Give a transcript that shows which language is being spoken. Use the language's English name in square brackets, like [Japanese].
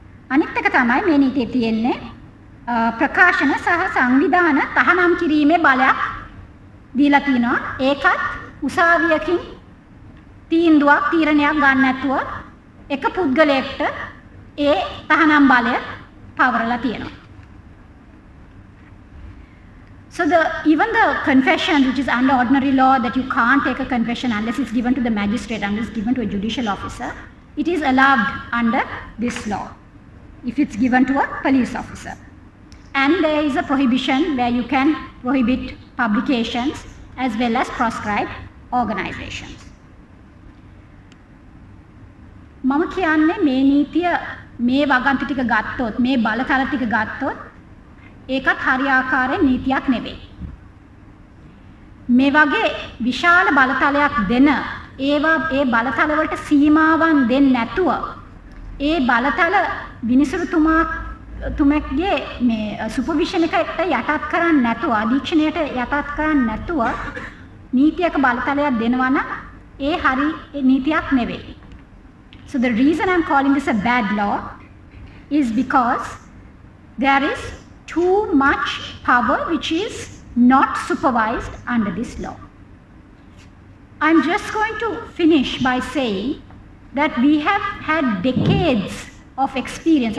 [Sinhala] අනිත් එක තමයි මේ නීතියේ තියෙන්නේ ප්‍රකාශන සහ සංවිධාන තහනම් කිරීමේ බලයක් දීලා තිනවා. ඒකත් උසාවියකින් තීරණයක් ගන්න නැතුව එක පුද්ගලයෙක්ට ඒ තහනම් බලය පවරලා තියෙනවා. [English] So even the confession, which is under ordinary law, that you can't take a confession unless it's given to the magistrate, unless it's given to a judicial officer, it is allowed under this law if it's given to a police officer. And there is a prohibition where you can prohibit publications as well as proscribed organizations. [Sinhala] මම කියන්නේ මේ නීතිය මේ වගන්ති ටික ගත්තොත් මේ බලතල ටික ගත්තොත් ඒකත් හරියාකාරයෙන් නීතියක් නෙවෙයි. මේ වගේ විශාල බලතලයක් දෙන ඒ බලතල වලට සීමාවන් දෙන්නේ නැතුව ඒ බලතල විනිසුරුතුමාගේ මේ සුපර්විෂන් එකට යටත් කරන්නේ නැතුව අධීක්ෂණයට යටත් කරන්නේ නැතුව නීතියක බලතලයක් දෙනවා නම් ඒ හරි නීතියක් නෙවෙයි. [English] So the reason I'm calling this a bad law is because there is too much power which is not supervised under this law. I'm just going to finish by saying that we have had decades of experience.